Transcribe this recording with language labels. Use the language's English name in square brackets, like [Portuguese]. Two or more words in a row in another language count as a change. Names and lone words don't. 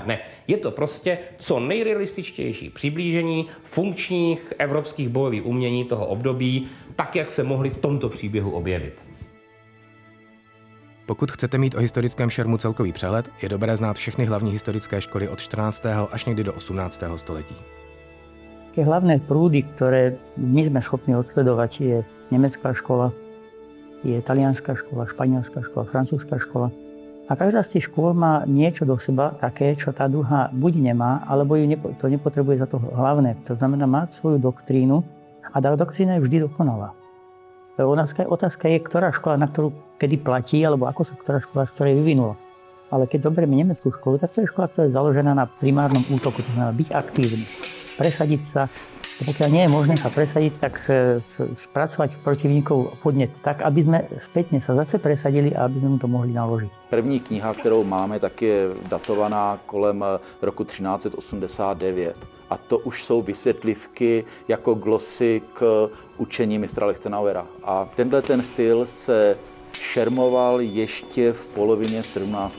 [Czech] Ne, je to prostě co nejrealističtější přiblížení funkčních evropských bojových umění toho období, tak, jak se mohly v tomto příběhu objevit. Pokud chcete mít o historickém šermu celkový přehled, je dobré znát všechny hlavní historické školy od 14. až někdy do 18. století. [Slovak] Tie hlavné prúdy, ktoré my sme schopní odsledovať, je nemecká škola, je talianská škola, španielská škola, francúzska škola. A každá z tých škôl má niečo do seba také, čo tá druhá buď nemá, alebo to nepotrebuje za to hlavné. To znamená mať svoju doktrínu a tá doktrína je vždy dokonalá. Otázka je, ktorá škola, na ktorú kedy platí, alebo ako sa ktorá škola z ktorej vyvinula. Ale keď zoberieme nemeckú školu, tak to je škola, ktorá je založená na primárnom útoku, to znamená byť aktívny, presadiť sa. Pokiaľ nie je možné sa presadiť, tak spracovať protivníkov podnet tak, aby sme spätne sa zase presadili a aby sme mu to mohli naložiť. [Czech] První kniha, kterou máme, tak je datovaná kolem roku 1389. A to už jsou vysvětlivky jako glosy k učení mistra Lichtenauera. A tenhle ten styl se šermoval ještě v polovině 17.